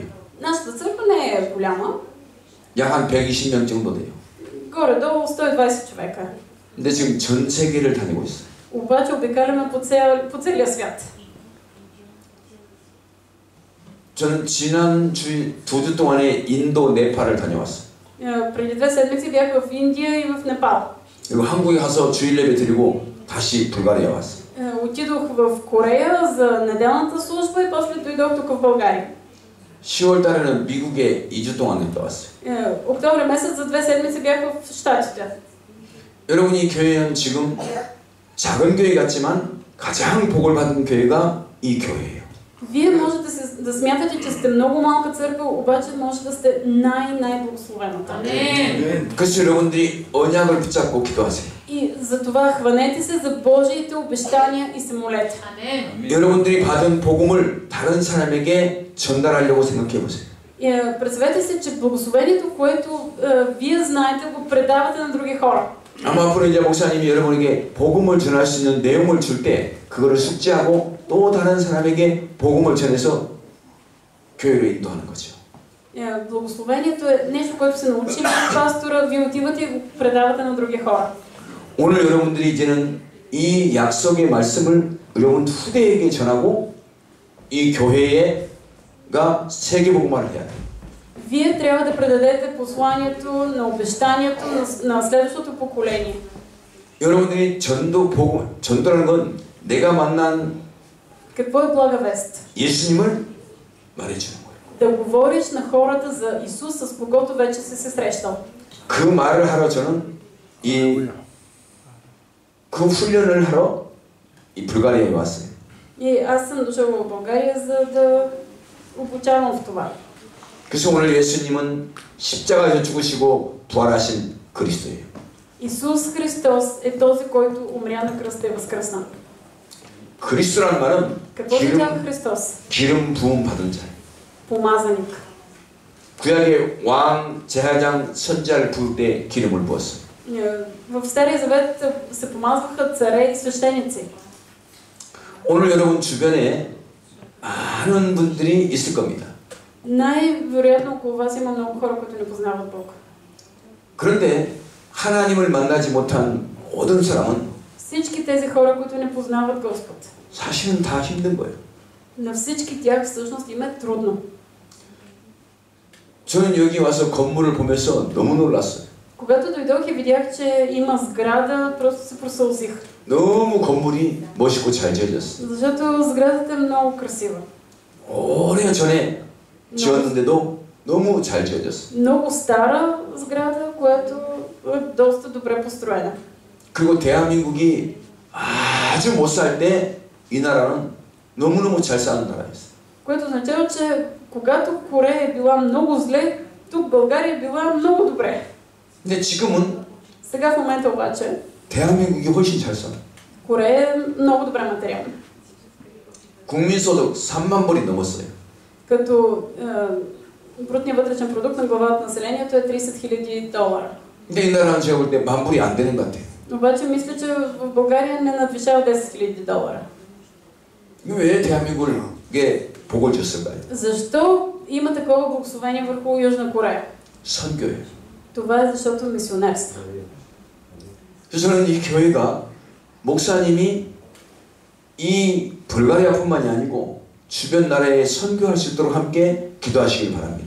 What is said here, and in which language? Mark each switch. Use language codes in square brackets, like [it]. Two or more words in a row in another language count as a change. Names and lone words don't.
[bg] Нашата църква не е голяма. [ko] 약 한 120명 정도 돼요. [bg] Горе-долу 120 човека. [ko] 근데 지금 전 세계를 다니고 있어요. [bg] обаче обикаляме по целия свят. [ko] 저는 지난 주 2주 동안에 인도, 네팔을 다녀왔어요. [bg] Преди 2 седмици бях в Индия и в Непал. [ko] 그리고 한국에 가서 주일 예배 드리고 다시 불가리아 왔어요. [bg] Отидох в Корея за неделната служба и после дойдох тук в България. [ko] 10월 달에는 미국에 2주 동안 갔다 왔어요. [bg] Октомври месец за 2 седмици бях в Щатите. [ko] 여러분 이 교회는 지금 작은 교회 같지만 가장 복을 받은 교회가 이 교회예요. [bg] Вие може да смятате, че сте много малка църква, обаче може да сте най-благословената. [ko] 그래서 여러분들이 언약을 붙잡고 기도하세요. [bg] И за това хванете се за Божиите обещания и се молете. [ko] 여러분들이 받은 복음을 다른 사람에게 전달하려고 생각해 보세요. [bg] Представете се, че благословението, което вие знаете, го предавате на други хора. [ko] 아마 앞으로 이제 목사님이 여러분에게 복음을 전할 수 있는 내용을 줄 때 그거를 숙지하고 또 다른 사람에게 복음을 전해서 교회로 인도하는 거죠. [bg] Благословението е нещо, което се научим от пастора, вие отивате и го предавате на други хора. [ko] 오늘 여러분들이 이제는 이 약속의 말씀을 여러분 후대에게 전하고 이 교회가 세계복음화를 해야 돼요. [bg] Вие трябва да предадете посланието на обещанието на следващото поколение. [ko] 여러분들이 전도라는 건 내가 만난 [bg] Какво е блага вест? [ko] 예수님을 말해주는 거예요. [bg] Да говориш на хората за Исус, с когото вече си се срещал. [ko] 그 말을 하러 저는 그 훈련을 하러 이 불가리아에 왔어요. [bg] И аз съм дошъл в България, за да обучавам в това. [ko] 그래서 오늘 예수님은 십자가에서 죽으시고 부활하신 그리스도예요. [bg] Исус Христос е този, който умря на кръста и възкръсна. [ko] 그리스도란 말은 [bg] Какво означава Христос? [ko] 기름 부음 받은 자. [bg] Помазаник. [ko] 구약의 왕, 제사장, 선지자를 부을 때 기름을 부었어요. [bg] В Стария Завет се помазваха царе и свещеници. [ko] 오늘 여러분 주변에 많은 분들이 있을 겁니다. [bg] Най-вероятно около вас има много хора, които не познават Бог. [ko] 그런데 하나님을 만나지 못한 모든 사람은 [bg] Всички тези хора, които не познават Господ, [ko] 사실은 다 힘든 거예요. [bg] на всички тях всъщност им е трудно. [ko] 저는 여기 와서 건물을 보면서 너무 놀랐어요. [bg] Когато дойдох и видях, че има сграда, просто се просълзих. [ko] 너무 건물이 멋있고 잘 지어졌어요. [bg] Защото сградата е много красива. [ko] 오래 전에 지었는데도 너무 잘 지어졌어요. [bg] Много стара сграда, която е доста добре построена. [ko] 그리고 대한민국이 아주 못 살 때 이 나라는 너무너무 잘 사는 나라였어요. [bg] Което означава, че когато Корея е била много зле, тук България е била много добре. [ko] 근데 지금은 [bg] Сега в момента обаче [ko] 대한민국이 훨씬 잘 살아요. [bg] Корея е много добре материално. [ko] 국민소득 3만 불이 넘었어요. [bg] Като брутният вътрешен продукт на глава от населението е $30,000. [ko] 근데 이 나라는 제가 볼 때 10,000 불이 안 되는 것 같아요. [bg] Обаче мисля, че в България не надвишава $10,000. [ko] 왜 대한민국에 복을 줬을까요? [bg] Защо има такова благословение върху Южна Корея? [ko] 선교예요. [bg] Това е защото мисионерство. [ko] 그래서 저는 이 교회가 목사님이 이 불가리아뿐만이 아니고 주변 나라에 선교할 수 있도록 함께 기도하시길 바랍니다.